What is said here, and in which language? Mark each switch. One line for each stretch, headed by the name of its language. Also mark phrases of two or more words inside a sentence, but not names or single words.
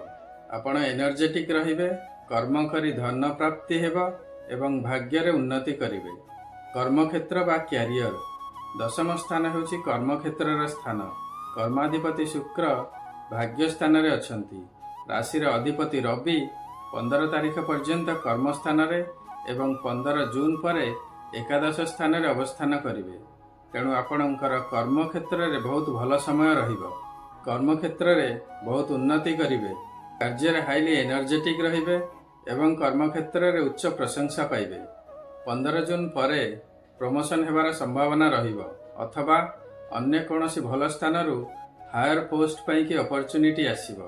Odia: ଆପଣ ଏନର୍ଜେଟିକ ରହିବେ, କର୍ମ କରି ଧନ ପ୍ରାପ୍ତି ହେବ ଏବଂ ଭାଗ୍ୟ ରେ ଉନ୍ନତି କରିବେ। କର୍ମକ୍ଷେତ୍ର ବା କ୍ୟାରିୟର ଦଶମ ସ୍ଥାନ ହେଉଛି କର୍ମକ୍ଷେତ୍ର ସ୍ଥାନ। କର୍ମାଧିପତି ଶୁକ୍ର ଭାଗ୍ୟ ସ୍ଥାନ ରେ ଅଛନ୍ତି। ରାଶି ରେ ଅଧିପତି ରବି 15 ତାରିଖ ପର୍ଯ୍ୟନ୍ତ କର୍ମ ସ୍ଥାନ ରେ ଏବଂ 15 ଜୁନ ପରେ ଏକାଦଶ ସ୍ଥାନ ରେ ଅବସ୍ଥାନ କରିବେ। ତେଣୁ ଆପଣଙ୍କର କର୍ମକ୍ଷେତ୍ର ରେ ବହୁତ ଭଲ ସମୟ ରହିବ। କର୍ମକ୍ଷେତ୍ର ରେ ବହୁତ ଉନ୍ନତି କରିବେ। କାର୍ଯ୍ୟ ରେ
English: highly energetic
Odia: ରହିବେ ଏବଂ କର୍ମକ୍ଷେତ୍ର ରେ ଉଚ୍ଚ ପ୍ରଶଂସା ପାଇବେ। 15 ଜୁନ ପରେ ପ୍ରମୋସନ ହେବାର ସମ୍ଭାବନା ରହିବ ଅଥବା ଅନ୍ୟ କୌଣସି ଭଲ ସ୍ଥାନ ରୁ
English: higher post
Odia: ପାଇ କି ଅପର୍ଚୁନିଟି ଆସିବ।